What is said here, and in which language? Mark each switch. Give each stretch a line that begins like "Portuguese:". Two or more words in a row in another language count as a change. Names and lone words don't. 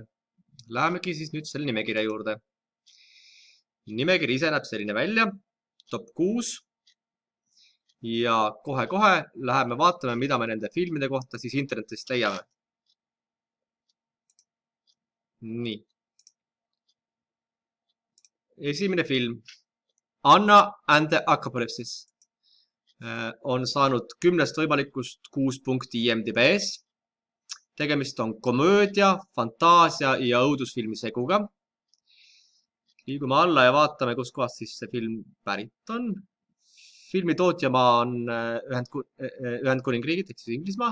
Estonian: Lähemegi siis nüüd selle nimekirja juurde. Nimekiri ise näeb selline välja, top 6 ja kohe-kohe läheme vaatame, mida me nende filmide kohta siis internetist leiame. Nii. Esimene film Anna and the Apocalypse on saanud 10 võimalikust 6 punkti IMDb's. Tegemist on komöödia, fantaasia ja õudusfilmi seguga. Liigume alla ja vaatame, kus kohast siis see film pärit on. Filmi tootjamaa on Ühendkuningriigid ehk siis Inglismaa.